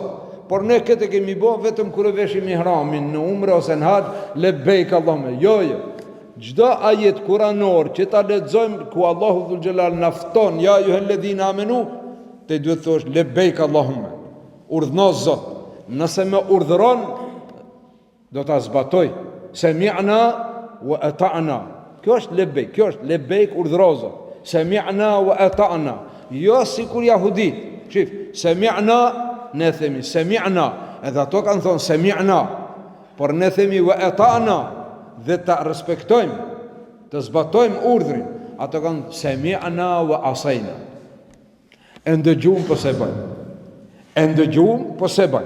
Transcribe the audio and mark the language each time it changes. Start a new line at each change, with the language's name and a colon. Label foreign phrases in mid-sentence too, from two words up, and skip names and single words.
Albanian: Por ne këtë kemi bo vetëm kur e veshim ihramin në umre ose në haxh,
Arabic: لبيك اللهم.
Albanian: Jo. Çdo ajet kuranor që ta lexojmë ku Allahu
Arabic: ذو الجلال
Albanian: na fton,
Arabic: يا أيها الذين آمنوا,
Albanian: te duhet thosh
Arabic: لبيك اللهم.
Albanian: Urdhno Zot. Nëse më urdhëron, do ta zbatoj.
Arabic: سمعنا وأطعنا.
Albanian: Kjo është lebejk, kjo është lebejk urdhrozo.
Arabic: سمعنا وأطعنا.
Albanian: Jo sikur jahudit. Shif, sami'na, ne themi sami'na, edhe ato kanë thonë sami'na, por ne themi
Arabic: وأطعنا,
Albanian: dhe ta respektojmë, të zbatojmë urdhrin. Ato kanë
Arabic: سمعنا وعصينا.
Albanian: E ndëgjum po se bëjmë. E ndëgjum po se bëjmë.